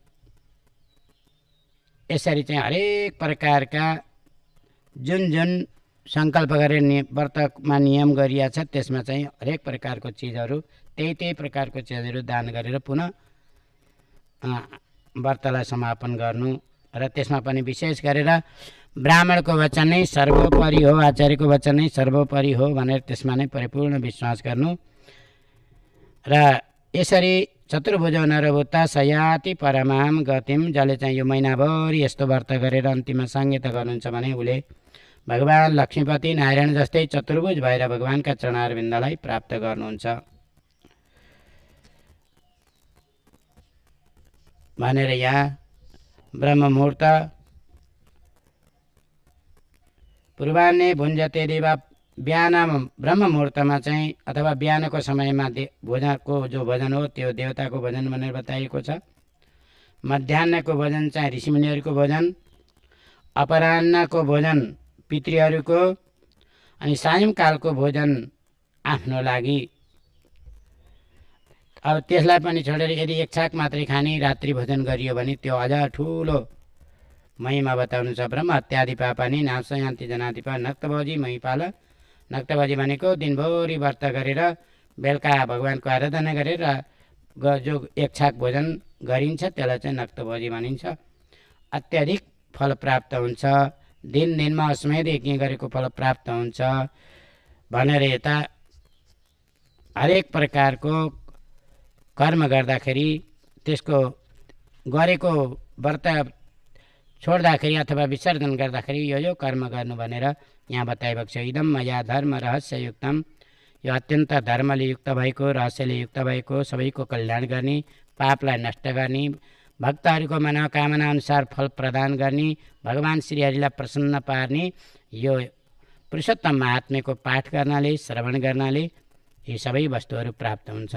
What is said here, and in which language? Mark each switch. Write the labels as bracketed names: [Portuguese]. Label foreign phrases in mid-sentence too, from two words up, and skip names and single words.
[Nepali] यसरी चाहिँ हरेक प्रकारका जुन जुन सङ्कल्प गरेर व्रतमा नियम गरिएको छ त्यसमा चाहिँ हरेक प्रकारको चिजहरू त्यही प्रकारको चिजहरू दान गरेर पुनः व्रतलाई समापन गर्नु र त्यसमा पनि विशेष गरेर ब्राह्मणको वचन नै सर्वोपरि हो, आचार्यको वचन नै सर्वोपरि हो भनेर त्यसमा नै परिपूर्ण विश्वास गर्नु र यसरी [Sanskrit] चतुर्भुजो नरभूता सयाति परमाम गतिम, [Nepali] जसले चाहिँ यो महिनाभरि यस्तो व्रत गरेर अन्तिममा साङ्गत्य गर्नुहुन्छ भने उसले भगवान् लक्ष्मीपति नारायण जस्तै चतुर्भुज भएर भगवान्का चरणारविन्दलाई प्राप्त गर्नुहुन्छ भनेर यहाँ ब्रह्म मुहूर्त [Sanskrit] पूर्वाह्ने भुञ्जते देवा, [Nepali] बिहान ब्रह्म मुहूर्तमा चाहिँ अथवा बिहानको समयमा भोजनको जो भोजन हो त्यो देवताको भोजन भनेर बताइएको छ। मध्याह्नको भोजन चाहिँ ऋषिमुनिहरूको भोजन, अपराह्नको भोजन पितृहरूको, अनि सायंकालको भोजन आफ्नो लागि। अब त्यसलाई पनि छोडेर यदि एक छाक मात्रै खाने रात्रि भोजन गरियो भने त्यो अझ ठुलो महिमा बताउनु छ। [Sanskrit] ब्रह्म हत्यादि पापानि नाशयन्ति जनाधिपा नक्तभोजी महिपाल। [Nepali] नक्तभोजी भनेको दिनभरि व्रत गरेर बेलुका भगवान्को आराधना गरेर जो एक छाक भोजन गरिन्छ त्यसलाई चाहिँ नक्तभोजी भनिन्छ। अत्याधिक फल प्राप्त हुन्छ, दिनमा अस्मेध यज्ञ गरेको फल प्राप्त हुन्छ भनेर यता हरेक प्रकारको कर्म गर्दाखेरि त्यसको गरेको व्रत छोड्दाखेरि अथवा विसर्जन गर्दाखेरि यो कर्म गर्नु भनेर यहाँ बताइएको छ। [Sanskrit] इदम मया धर्म रहस्ययुक्तम, [Nepali] यो अत्यन्त धर्मले युक्त भएको रहस्यले युक्त भएको सबैको कल्याण गर्ने, पापलाई नष्ट गर्ने, भक्तहरूको मनोकामना अनुसार फल प्रदान गर्ने, भगवान् श्रीहरिलाई प्रसन्न पार्ने यो पुरुषोत्तम महात्म्यको पाठ गर्नाले श्रवण गर्नाले यी सबै वस्तुहरू प्राप्त हुन्छन्।